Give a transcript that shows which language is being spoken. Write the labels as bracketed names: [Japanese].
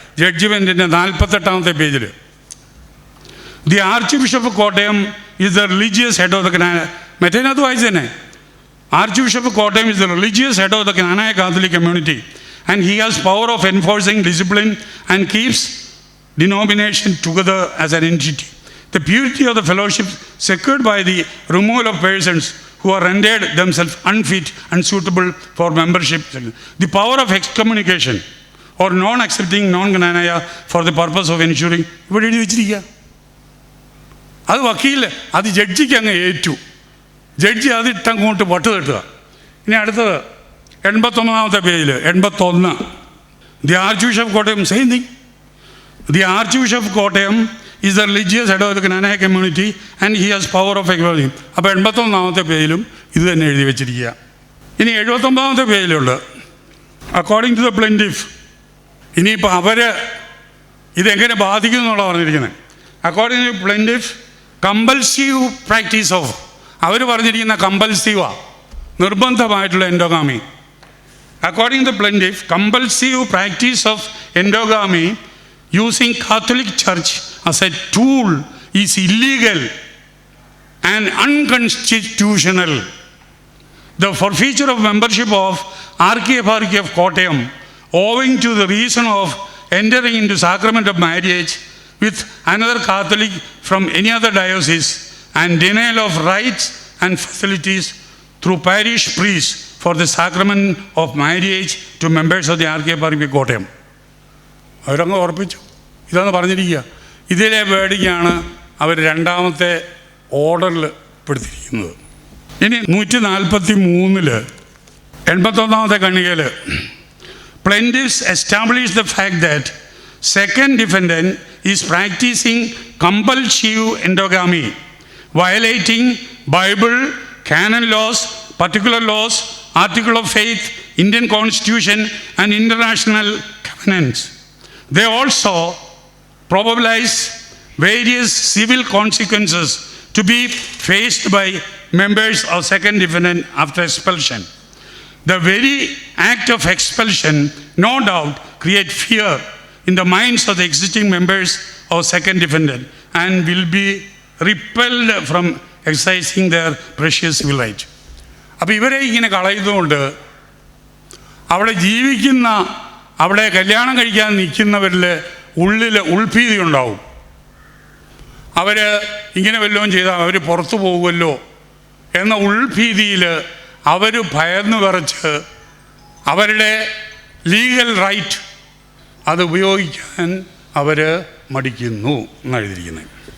[Malayalam] ജഡ്ജ്മെൻറ്റിൻ്റെ 48-ാമത്തെ പേജിൽ [English] the archbishop of Kottayam is the religious head of the [Malayalam] മറ്റേനകത്ത് വായിച്ചു തന്നെ. [English] Archbishop of Kottayam is the religious head of the Knanaya Catholic community and he has power of enforcing discipline and keeps denomination together as an entity. The purity of the fellowship secured by the removal of persons who are rendered themselves unfit and suitable for membership. The power of excommunication or non-accepting non-canonaya for the purpose of ensuring. [Malayalam] ഇവിടെ എഴുതി വെച്ചിരിക്കുക. അത് വക്കീൽ അത് ജഡ്ജിക്ക് അങ്ങ് ഏറ്റു. Judge അതിട്ടങ്ങോട്ട് വട്ട് തട്ടുക. ഇനി അടുത്തത് 81-ാമത്തെ പേജിൽ 81. [English] The archbishop of Kottayam same thing. The Archbishop of Kottayam is the religious head of the Cananaya community and he has power of equality. [Malayalam] അപ്പോൾ 81-ാമത്തെ പേജിലും ഇത് തന്നെ എഴുതി വെച്ചിരിക്കുക. ഇനി 79-ാമത്തെ പേജിലുണ്ട് [English] According to the plaintiff. [Malayalam] ഇനിയിപ്പോൾ ഇതെങ്ങനെ ബാധിക്കും എന്നുള്ള പറഞ്ഞിരിക്കുന്നത്. [English] according to plaintiff compulsive practice of, [Malayalam] അവർ പറഞ്ഞിരിക്കുന്ന കമ്പൽസീവാണ്, നിർബന്ധമായിട്ടുള്ള endogamy. [English] According to plaintiff compulsive practice of endogamy using Catholic Church as a tool is illegal and unconstitutional. The forfeiture of membership of Archieparchy of Kottayam owing to the reason of entering into sacrament of marriage with another Catholic from any other diocese and denial of rights and facilities through parish priests for the sacrament of marriage to members of the Archieparchy of Kottayam. [Malayalam] അവരങ്ങ് ഉറപ്പിച്ചു. ഇതാന്ന് പറഞ്ഞിരിക്കുക. ഇതിലെ വേർഡിങ്ങാണ് അവർ 2-ാമത്തെ ഓർഡറിൽ പെടുത്തിയിരിക്കുന്നത്. ഇനി 143 81-ാമത്തെ ഖണ്ഡികയിൽ [English] plaintiffs establish the fact that second defendant is practicing compulsive endogamy, violating Bible, canon laws, particular laws, article of faith, Indian Constitution and international covenants. They also probabilize various civil consequences to be faced by members of second defendant after expulsion. The very act of expulsion, no doubt, create fear in the minds of the existing members of second defendant and will be repelled from exercising their precious civil right. [Malayalam] അപ്പോൾ ഇവരെ ഇങ്ങനെ കളയുന്നതുകൊണ്ട് അവിടെ ജീവിക്കുന്ന, അവിടെ കല്യാണം കഴിക്കാൻ നിൽക്കുന്നവരിൽ ഉള്ളിൽ ഉൾഭീതി ഉണ്ടാവും. അവർ ഇങ്ങനെ വല്ലതും ചെയ്താൽ അവർ പുറത്തു പോകുമല്ലോ എന്ന ഉൾഭീതിയിൽ അവർ ഭയന്ന് വിറച്ച് അവരുടെ ലീഗൽ റൈറ്റ് അത് ഉപയോഗിക്കാൻ അവർ മടിക്കുന്നു എന്നാണ് എഴുതിയിരിക്കുന്നത്.